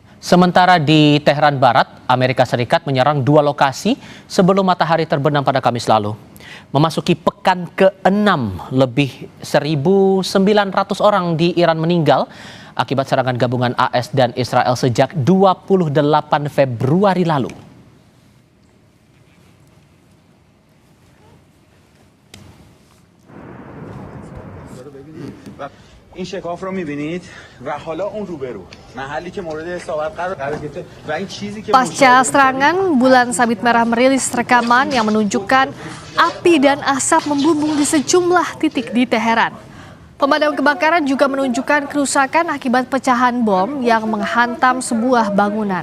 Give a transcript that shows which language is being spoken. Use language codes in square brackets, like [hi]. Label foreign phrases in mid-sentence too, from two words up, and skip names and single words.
[id] Sementara di Teheran Barat, Amerika Serikat menyerang 2 lokasi sebelum matahari terbenam pada Kamis lalu. Memasuki pekan ke-6, lebih 1.900 orang di Iran meninggal akibat serangan gabungan AS dan Israel sejak 28 Februari lalu. [fa] این شکاف رو می‌بینید و حالا اون روبرو محلی که مورد اصابت قرار گرفته و این چیزی که [id] Pasca serangan, Bulan Sabit Merah merilis rekaman yang menunjukkan api dan asap membumbung di sejumlah titik di Teheran. Pemadam kebakaran juga menunjukkan kerusakan akibat pecahan bom yang menghantam sebuah bangunan.